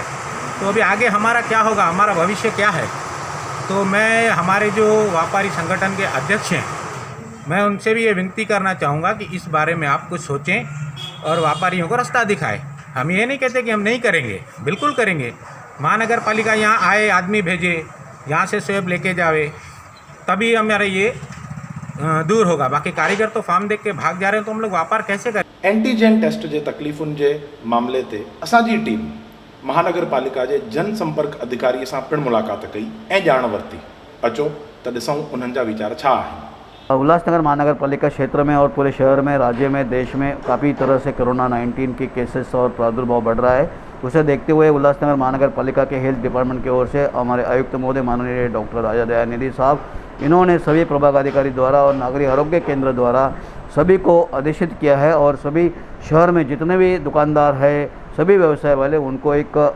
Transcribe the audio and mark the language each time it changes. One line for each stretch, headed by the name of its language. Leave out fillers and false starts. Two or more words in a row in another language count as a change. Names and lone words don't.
Hindi: तो अभी आगे हमारा क्या होगा, हमारा भविष्य क्या है। तो मैं हमारे जो व्यापारी संगठन के अध्यक्ष हैं, मैं उनसे भी ये विनती करना चाहूँगा कि इस बारे में आप कुछ सोचें और व्यापारियों को रास्ता दिखाएं। हम ये नहीं कहते कि हम नहीं करेंगे, बिल्कुल करेंगे। महानगर पालिका यहाँ आए, आदमी भेजे, यहाँ से स्वेब लेके जावे, तभी हमारा ये दूर होगा। बाकी कारीगर तो फॉर्म देख के भाग जा रहे हैं, तो हम लोग व्यापार कैसे करें।
English: antigen test
Sindhi: जे तकलीफ़ुनि जे मामले ते असांजी टीम महानगर पालिका जे जनसंपर्क अधिकारीअ सां पिणु मुलाक़ात कई ऐं ॼाण वरिती। अचो त ॾिसूं उन्हनि जा वीचार छा आहिनि।
Hindi: उल्लासनगर महानगर पालिका क्षेत्र में और पूरे शहर में, राज्य में, देश में काफ़ी तरह से कोरोना 19 की केसेस और प्रादुर्भाव बढ़ रहा है। उसे देखते हुए उल्लासनगर महानगर पालिका के
English: health department
Hindi: की ओर से हमारे आयुक्त महोदय माननीय डॉक्टर राजा दयानिधि साहब, इन्होंने सभी प्रभाग अधिकारी द्वारा और नागरिक आरोग्य केंद्र द्वारा सभी को आदेशित किया है और सभी शहर में जितने भी दुकानदार है, सभी व्यवसाय वाले, उनको एक